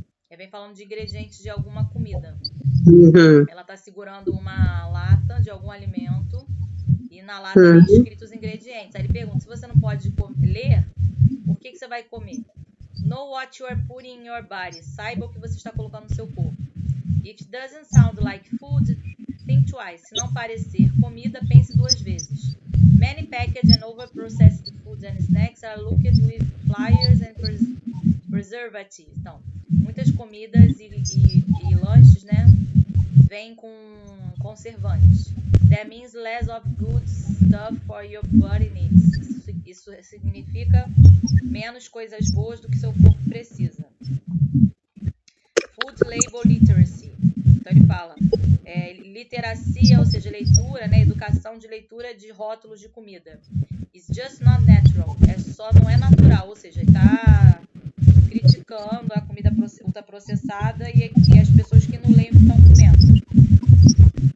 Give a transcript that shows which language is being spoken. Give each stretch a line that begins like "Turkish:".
Portuguese: Aí vem falando de ingredientes de alguma comida. Ela está segurando uma lata de algum alimento e na lata vem escritos os ingredientes. Aí ele pergunta, se você não pode ler, por que você vai comer?
English: Know what you are putting in your body.
Portuguese: Saiba o que você está colocando no seu corpo.
English: If it doesn't sound like food, think twice.
Portuguese: Se não parecer comida, pense duas vezes.
English: Many packaged and over-processed foods and snacks are looked with flyers and preservatives.
Portuguese: Então, muitas comidas e lanches, né, vêm com conservantes.
English: That means less of good stuff for your body needs.
Portuguese: Isso significa menos coisas boas do que seu corpo precisa.
English: Food label literacy.
Portuguese: Então ele fala, literacia, ou seja, leitura, né, educação de leitura de rótulos de comida.
English: It's just not natural.
Portuguese: Não é natural, ou seja, ele está criticando a comida ultraprocessada e as pessoas que não leem o que estão comendo.